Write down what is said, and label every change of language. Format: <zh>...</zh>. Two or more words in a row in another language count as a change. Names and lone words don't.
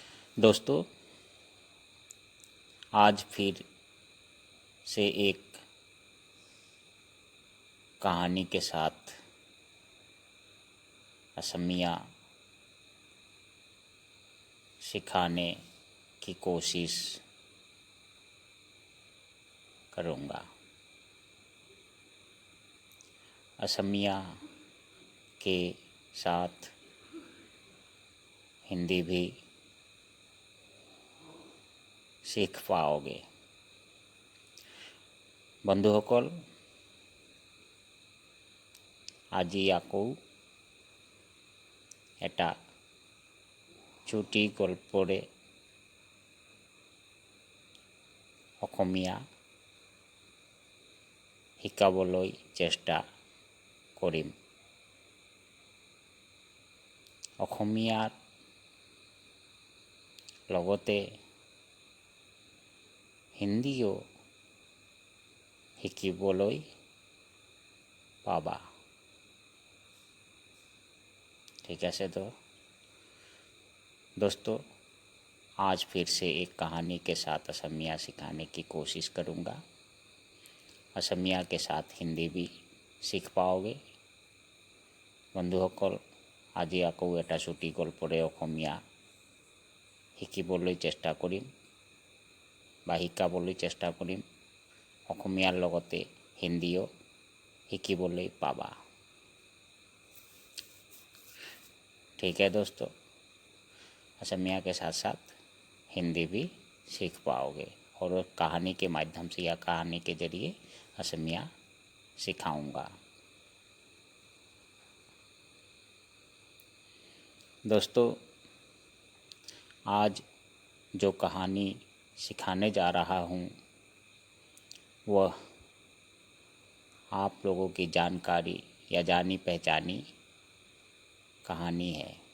<hi>दोस्तों, आज फिर से एक कहानी के साथ असमिया सिखाने की कोशिश करूँगा। असमिया के साथ हिंदी भी सीख पाओगे।</hi> <as>বন্ধুসকল, আজি আকৌ এটা চুটি গল্পৰে অসমীয়া শিকাবলৈ চেষ্টা কৰিম। অসমীয়াৰ লগতে হিন্দীও শিকিবলৈ पाबा।</as> <hi>ठीक है तो दोस्तों, आज फिर से एक कहानी के साथ असमिया सिखाने की कोशिश करूँगा। असमिया के साथ हिंदी भी सीख पाओगे।</hi> <as>বন্ধুসকল, আজি আকৌ এটা চুটি গল্পৰে অসমীয়া শিকিবলৈ চেষ্টা কৰিম বা শিকাবলৈ চেষ্টা কৰিম। অসমীয়াৰ লগতে হিন্দীও শিকিবলৈ पाबा।</as> <hi>ठीक है दोस्तों, असमिया के साथ साथ हिंदी भी सीख पाओगे और कहानी के माध्यम से या कहानी के जरिए असमिया सिखाऊंगा। दोस्तों, आज जो कहानी सिखाने जा रहा हूँ वह आप लोगों की जानकारी या जानी पहचानी कहानी है।</hi>